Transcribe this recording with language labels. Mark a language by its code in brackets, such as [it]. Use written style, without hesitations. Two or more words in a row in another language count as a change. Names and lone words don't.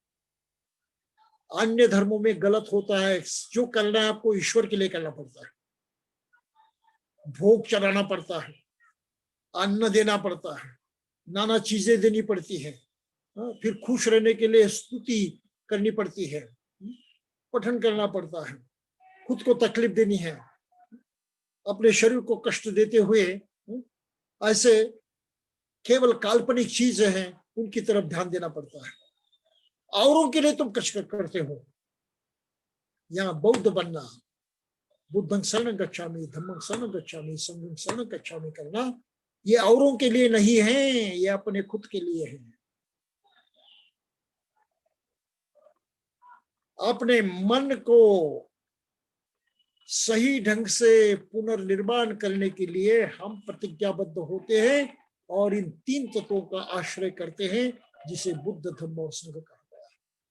[hi] अन्य धर्मों में गलत होता है, जो करना है आपको ईश्वर के लिए करना पड़ता है, भोग चढ़ाना पड़ता है, अन्न देना पड़ता है, नाना चीजें देनी पड़ती है, फिर खुश रहने के लिए स्तुति करनी पड़ती है, पठन करना पड़ता है, खुद को तकलीफ देनी है, अपने शरीर को कष्ट देते हुए ऐसे केवल काल्पनिक चीजें हैं उनकी तरफ ध्यान देना पड़ता है। औरों के लिए तुम कष्ट करते हो। यहाँ बौद्ध बनना, [pi] बुद्धं शरणं गच्छामि, धम्मं शरणं गच्छामि, संघं शरणं गच्छामि [hi] करना, ये औरों के लिए नहीं है, ये अपने खुद के लिए है। अपने मन को सही ढंग से पुनर्निर्माण करने के लिए हम प्रतिज्ञाबद्ध होते हैं और इन 3 तत्वों का आश्रय करते हैं, जिसे बुद्ध, धम्म और संघ कहा गया है।